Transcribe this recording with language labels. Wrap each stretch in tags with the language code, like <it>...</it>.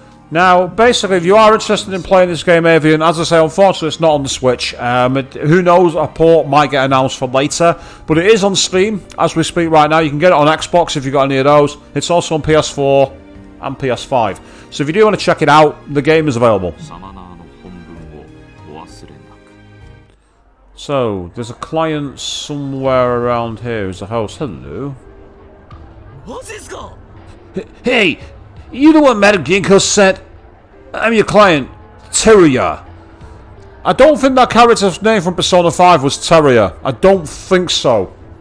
<en>Now, basically, if you are interested in playing this game, Avian, as I say, unfortunately it's not on the Switch. Who knows, a port might get announced for later, but it is on Steam as we speak right now. You can get it on Xbox if you've got any of those. It's also on PS4 and PS5. So if you do want to check it out, the game is available.</en> <ja>サマナーの本文をお忘れなく。</ja> <en>So, there's a client somewhere around here who's the host. Hello.</en> <ja>マジっすか</ja> <en>Hey, you the one Madame Ginkgo sent? I'm your client, Terrier. I don't think that character's name from Persona 5 was Terrier. I don't think so.</en>